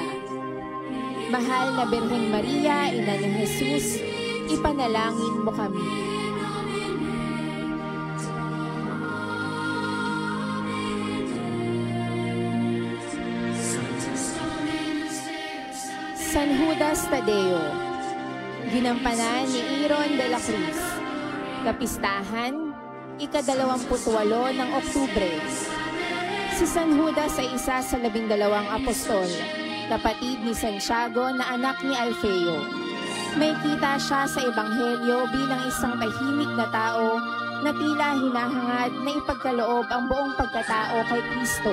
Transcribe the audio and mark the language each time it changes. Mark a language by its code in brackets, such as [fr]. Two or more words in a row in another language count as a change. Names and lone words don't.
[tl] Mahal na Birheng Maria, Ina ni Jesus, ipanalangin mo kami. San Judas Tadeo. Ginampanan ni Aaron de la Cruz. Kapistahan, 28 ng Oktubre. Si San Judas ay isa sa 12 apostol, kapatid ni Santiago na anak ni Alfeo. May kita siya sa Ebanghelyo bilang isang tahimik na tao na tila hinahangad na ipagkaloob ang buong pagkatao kay Kristo.